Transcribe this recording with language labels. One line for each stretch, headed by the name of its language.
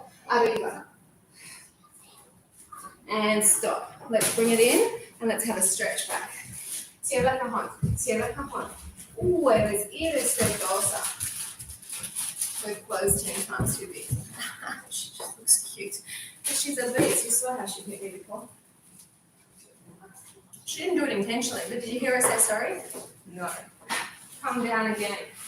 Spanish: Arriba.
English: And stop. Let's bring it in and let's have a stretch back.
Spanish: Cierra cajón, cierra cajón. Eres irrespetuosa.
English: We've closed 10 times too big. She just looks cute. But she's a beast. You saw how she hit me before. She didn't do it intentionally, but did you hear her say sorry? No. Come down again.